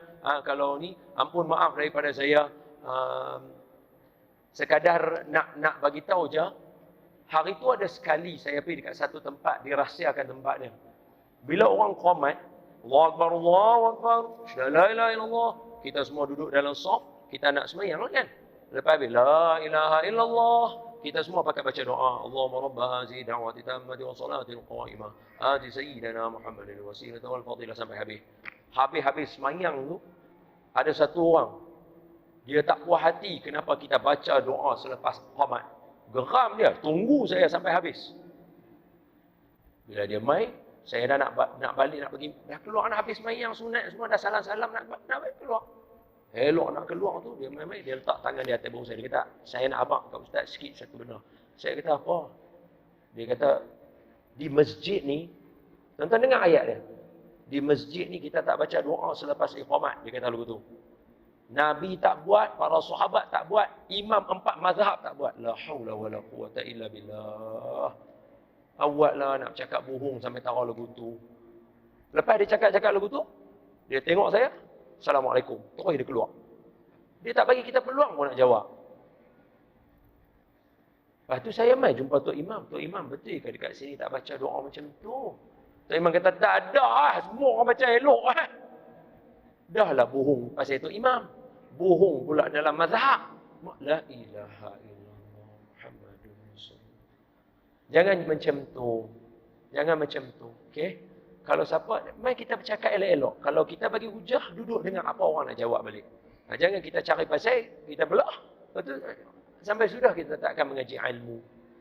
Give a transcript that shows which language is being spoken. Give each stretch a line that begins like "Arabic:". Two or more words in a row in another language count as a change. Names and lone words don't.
Malay: Kalau ni, ampun maaf daripada saya. Sekadar nak bagi tahu je. Hari tu ada sekali saya pergi dekat satu tempat, dirahsiakan tempatnya.
Arabic: Bila orang qamat, الله أكبر الله أكبر لا إله إلا الله,
Malay: kita semua duduk dalam saf, kita nak sembahyang kan?
Arabic: Lepas لا إله إلا الله,
Malay: kita semua pakai baca doa.
Arabic: اللهم رب هذه الدعوة التامة والصلاة القائمة. آت سيدنا محمدا الوسيلة والفضيلة
Malay: sampai habis. Habis sembahyang tu, ada satu orang, dia tak puas hati kenapa kita baca doa selepas qamat. Geram dia, tunggu saya sampai habis. Bila dia mai, saya dah nak balik, nak pergi, dah keluar nak habis sembahyang sunat semua, dah salam-salam nak balik keluar. Elok nak keluar tu, dia mai, dia letak tangan di atas bahu saya. Dia kata, saya nak abang kat ustaz sikit satu benda. Saya kata, apa? Dia kata, di masjid ni, tuan-tuan dengar ayat dia. Di masjid ni kita tak baca doa selepas iqamat. Dia kata lagu tu. Nabi tak buat, para sahabat tak buat, imam 4 mazhab tak buat.
Arabic: لا حول ولا قوة إلا بالله.
Malay: Awaklah nak cakap bohong sampai tahu lagu tu. Lepas dia cakap lagu tu, dia tengok saya, Assalamualaikum. Terus dia keluar. Dia tak bagi kita peluang pun nak jawab. Lepas tu saya mai jumpa Tok Imam. Tok Imam, betul ke dekat sini tak baca doa macam tu? Tok Imam kata, tak ada. Semua orang baca elok. Dah lah bohong pasal Tok Imam. Bohong pula dalam mazhab.
Arabic: لا إله إلا الله محمد رسول الله.
Malay: Jangan macam tu. Jangan macam tu. Okey? Kalau siapa, mai kita bercakap elok-elok. Kalau kita bagi hujah, duduk dengar apa orang nak jawab balik. Jangan kita cari pasal, kita belah. Lepas tu, sampai sudah kita tak akan mengaji ilmu.